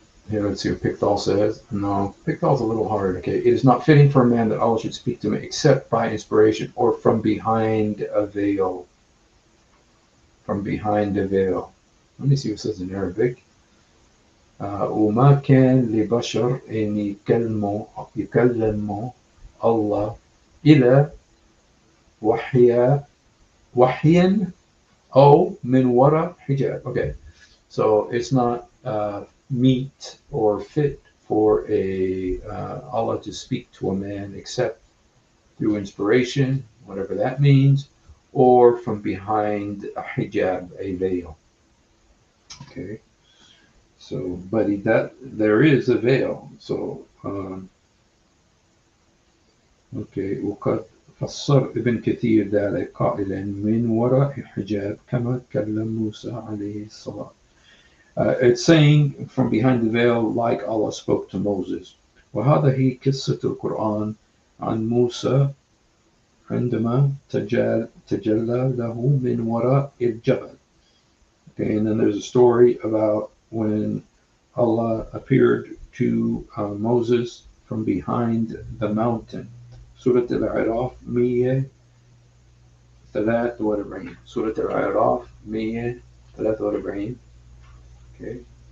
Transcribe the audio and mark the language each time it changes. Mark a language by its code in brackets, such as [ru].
[en] Here, let's see what Pickthall says. No, Pickthall's a little hard. Okay. It is not fitting for a man that Allah should speak to him except by inspiration or from behind a veil. From behind a veil. Let me see what it says in Arabic. [ar] وما كان لبشر أن يكلم الله إلا وحيا أو من وراء حجاب. [en] Okay, so it's not meet or fit for Allah to speak to a man except through inspiration, whatever that means, or from behind a hijab, a veil. Okay. So, but there is a veil. So, okay. [ar] وقد فسر ابن كثير ذلك قائلا من وراء حجاب كما كلم موسى عليه الصلاة. [en] It's saying from behind the veil, like Allah spoke to Moses. [ar] وهذا هي قصة القرآن عن موسى عندما تجلى له من وراء الجبل. [en] Okay, and then there's a story about when Allah appeared to Moses from behind the mountain. Surah Al-A'raf 143. Surah Al-A'raf 143. Okay.